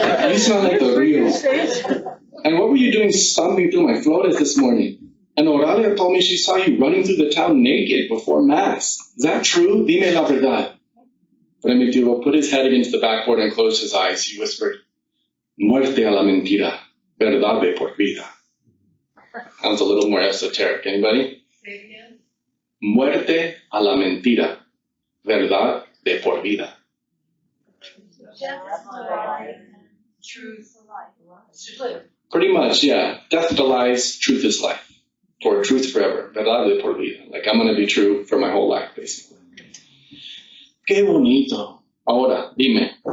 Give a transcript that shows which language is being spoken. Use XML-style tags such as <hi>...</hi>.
<en>You smell like the Rio. And what were you doing stomping through my flores this morning? And Oralia told me she saw you running through the town naked before Mass. Is that true?</en> <es>Dime la verdad.</es> <en>Primitivo put his head against the backboard and closed his eyes. He whispered,</en> <es>Muerte a la mentira, verdad de por vida.</es> <en>Sounds a little more esoteric. Anybody? Say it again.</en> <es>Muerte a la mentira, verdad de por vida.</es> <en>Death to life, truth to life. Pretty much, yeah. Death to lies, truth is life. Or truth forever.</en> <es>Verdad de por vida.</es> <en>Like I'm going to be true for my whole life, basically.</en> <es>Qué bonito. Ahora, dime.</es>